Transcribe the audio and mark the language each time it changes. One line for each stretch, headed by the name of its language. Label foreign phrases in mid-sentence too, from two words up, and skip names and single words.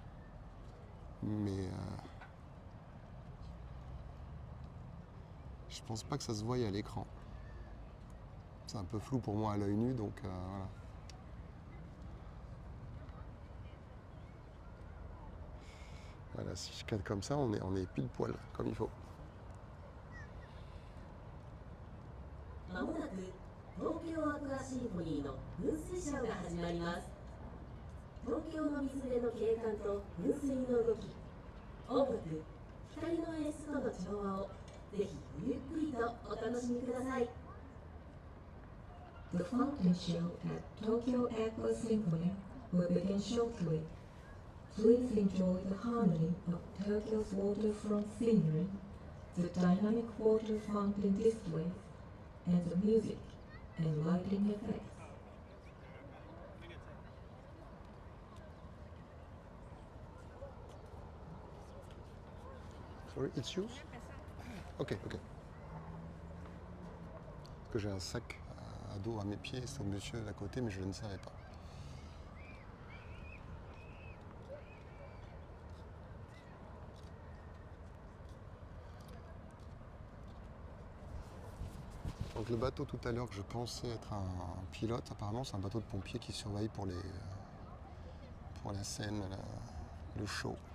French: Mais je pense pas que ça se voie à l'écran. C'est un peu flou pour moi à l'œil nu, donc voilà. Voilà, si je cadre comme ça, on est pile poil, comme il faut.
Japanese: まもなく東京アクアシンフォニーの噴水ショーが始まります。東京の水辺の景観と噴水の動き、音楽、光の演出との調和をぜひゆっくりとお楽しみください。
English: The fountain show at Tokyo Aqua Symphony will begin shortly. Please enjoy the harmony of Tokyo's waterfront scenery, the dynamic water fountain displays, and the music and lighting effects. Sorry, it's yours? Ok.
French: Parce que j'ai un sac à dos à mes pieds, c'est au monsieur d'à côté, mais je ne savais pas. Donc le bateau tout à l'heure que je pensais être un pilote, apparemment c'est un bateau de pompiers qui surveille pour la scène, le show.